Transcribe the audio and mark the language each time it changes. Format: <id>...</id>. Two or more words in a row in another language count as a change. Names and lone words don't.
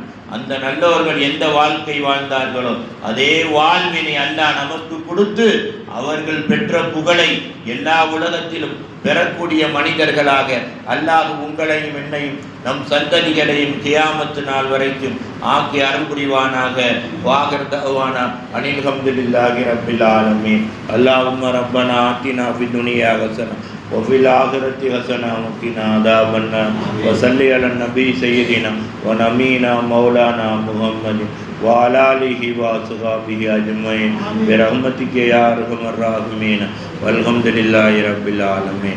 <ta>அந்த நல்லவர்கள் எந்த வாழ்க்கை வாழ்ந்தார்களோ அதே வாழ்வினை அல்லாஹ் நமக்கு கொடுத்து அவர்கள் பெற்ற புகழை எல்லா உலகத்திலும் பெறக்கூடிய மனிதர்களாக அல்லாஹ் உங்களையும் என்னையும் நம் சந்ததிகளையும் கியாமத்து நாள் வரைக்கும் ஆக்கி அருள் புரிவானாக.</ta> <ar>وآخر دعوانا أن الحمد لله رب العالمين. اللهم ربنا آتنا في الدنيا حسنة وفي الآخرة حسنة وقنا عذاب النار وصل على النبي سيدنا ونبينا مولانا محمد وعلى آله وصحبه أجمعين برحمتك يا أرحم الراحمين والحمد لله رب العالمين.</ar>